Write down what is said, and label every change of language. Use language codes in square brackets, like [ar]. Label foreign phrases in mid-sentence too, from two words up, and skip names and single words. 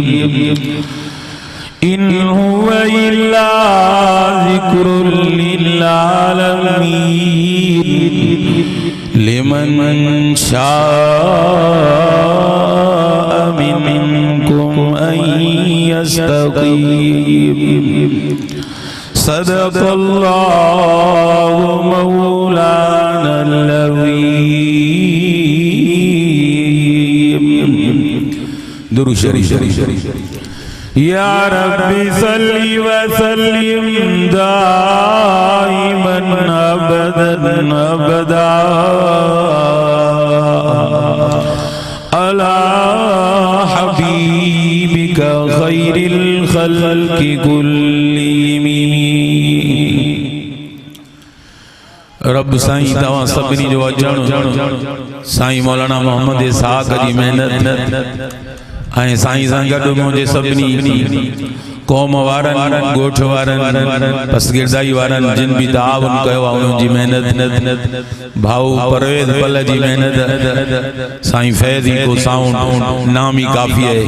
[ar] إن هو إلا ذكر للعالمين لمن شاء منكم أن يستقيم. صدق الله مولانا العظيم. [sd] दुरूद शरीफ। [ar] يا ربي صل وسلم دائما أبدا أبدا على حبيبك خير الخلق كلهم. [sd] रब साईं तव्हां सभिनी जो अचण साईं मौलाना मोहम्मद इसहाक़ जी मेहनत ऐं साईं सां गॾु मुंहिंजे सभिनी क़ौम वारनि ॻोठ वारनि पसगिरदाई वारनि जिन बि ताउन कयो आहे उन्हनि जी मेहनत भाऊ परवेज़ पल जी मेहनत साईं फैज़ी को साउंड [ur] نام ہی کافی ہے.